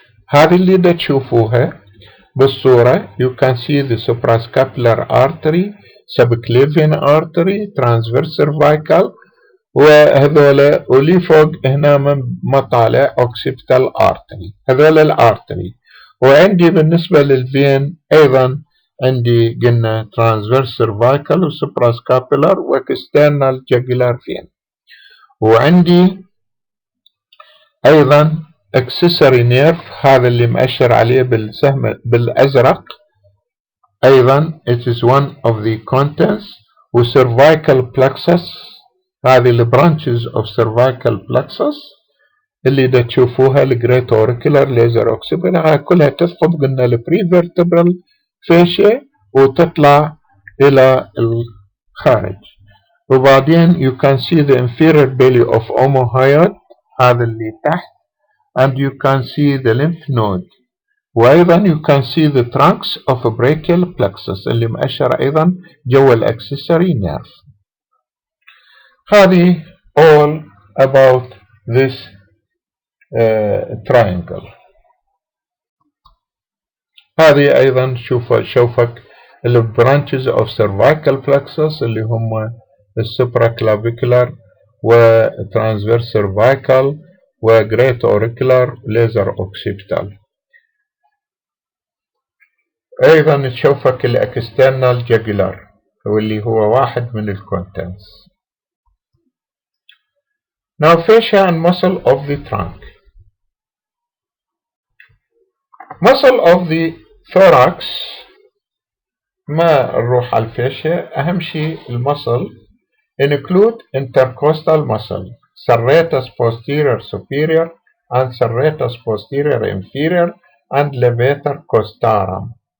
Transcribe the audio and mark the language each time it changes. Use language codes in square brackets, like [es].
[ar] هذه اللي دا تشوفوها بالصورة. [en] You can see the suprascapular artery, subclavian artery, transverse cervical، [ar] وهذول ولي فوق هنا مطالع [en] occipital artery، هذول الارتري. [ar] وعندي بالنسبة للفين أيضا عندي قلنا transverse cervical و suprascapular و external jugular vein. وعندي أيضا accessory nerve، هذا اللي مأشر عليه بالسهم بالأزرق، أيضا [en] it is one of the contents. و cervical plexus، هذه the branches of cervical plexus. [ar] اللي دا تشوفوها الجريت اوريكولار ليزر اوكسيبل كلها تثقب قلنا البريفرتبرال فاشيا وتطلع الى الخارج. [en] وبعدين you can see the inferior belly of omohyoid [ar] هذا اللي تحت [en] and you can see the lymph node. وأيضا you can see the trunks of a brachial plexus [ar] اللي مؤشر أيضا جوا الأكسسوري [en] nerve. هذه all about this triangle. [ar] هذه أيضا شوفك ال [en] branches of cervical plexus [ar] اللي هم [en] الsupraclavicular و transverse cervical و great auricular laser occipital. [ar] أيضا تشوفك الاكسترنال جاجولار واللي هو واحد من الكونتنتس. [en] Now fascia and muscle of the trunk. Muscle of the thorax [ar] ما نروح على الفاشيا. أهم شيء المسل [en] include intercostal muscle, serratus posterior superior and serratus posterior inferior and levator costarum.